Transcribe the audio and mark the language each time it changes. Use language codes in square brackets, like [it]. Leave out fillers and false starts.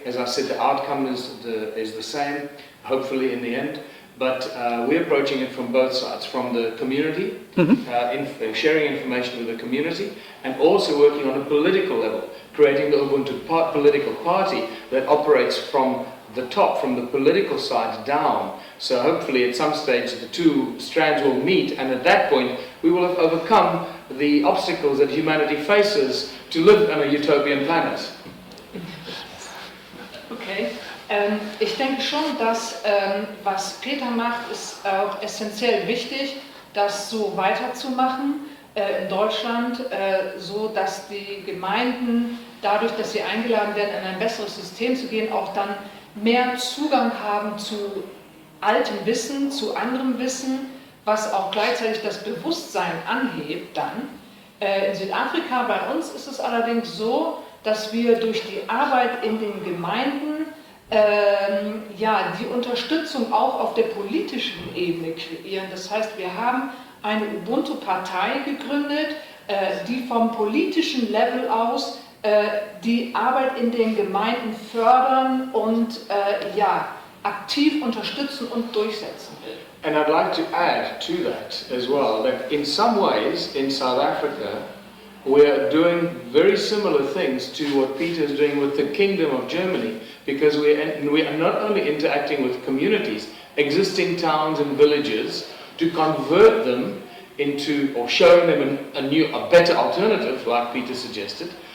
[en] As I said, the outcome is the same, hopefully in the end, but we're approaching it from both sides, from the community, sharing information with the community, and also working on a political level, creating the Ubuntu political party that operates from the top, from the political side down. So hopefully at some stage the two strands will meet, and at that point we will have overcome the obstacles that humanity faces to live on a utopian planet. [de] Okay, ich denke schon, dass was Peter macht, ist auch essentiell wichtig, das so weiterzumachen in Deutschland, so dass die Gemeinden dadurch, dass sie eingeladen werden, in ein besseres System zu gehen, auch dann mehr Zugang haben zu altem Wissen, zu anderem Wissen, was auch gleichzeitig das Bewusstsein anhebt dann. In Südafrika, bei uns ist es allerdings so, dass wir durch die Arbeit in den Gemeinden die Unterstützung auch auf der politischen Ebene kreieren. Das heißt, wir haben eine Ubuntu-Partei gegründet, die vom politischen Level aus die Arbeit in den Gemeinden fördern und aktiv unterstützen und durchsetzen will. [en] And I'd like to add to that as well, that in some ways in South Africa we're doing very similar things to what Peter is doing with the Kingdom of Germany, because we are not only interacting with communities, existing towns and villages, to convert them into, or showing them a better alternative, like Peter suggested,